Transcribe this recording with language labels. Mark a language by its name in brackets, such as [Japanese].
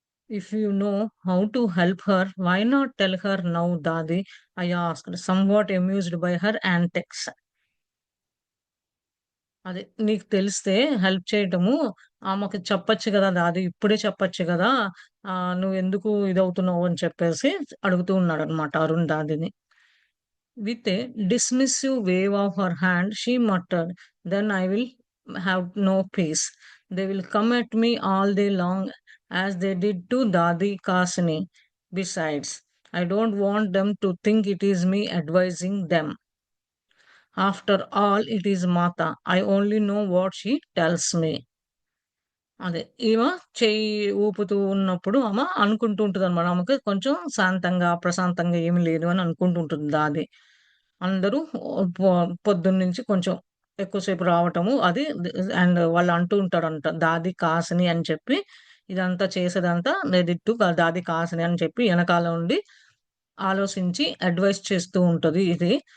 [English] If you know how to help her, why not tell her now, Dadi? I asked, somewhat amused by her antics. [Telugu] అదే నీకు తెలిస్తే help చేయటము ఆమెకు చెప్పొచ్చు గదా! దాది ఇప్పుడే చెప్పొచ్చు గదా! నువ్వెందుకు ఇదవుతున్నావు అని చెప్పేసి అడుగుతూ ఉన్నాడనమాట Arun దాదిని. [English] With a dismissive wave of her hand, she muttered, then I will have no peace. They will come at me all day long as they did to Dadi Kasini. Besides, I don't want them to think it is me advising them. After all, it is Mata. I only know what she tells me. [Telugu] అదే. ఈమె చెయ్యి ఊపుతూ ఉన్నప్పుడు అనుకుంటూ ఉంటదనమాట. ఆమెకి కొంచెం శాంతంగా, ప్రశాంతంగా ఏమి లేదు అని అనుకుంటూ ఉంటుంది దాది. అందరూ పొ పొద్దున్నుంచి కొంచెం ఎక్కువ సేపు రావటము అది అండ్ వాళ్ళు అంటూ ఉంటారంట. దాది కాసిని అని చెప్పి ఇదంతా చేసేదంతా దిట్టు దాది కాసిని అని చెప్పి ఎనకాల ఉండి ఆలోచించి అడ్వైస్ చేస్తూ ఉంటది ఇది.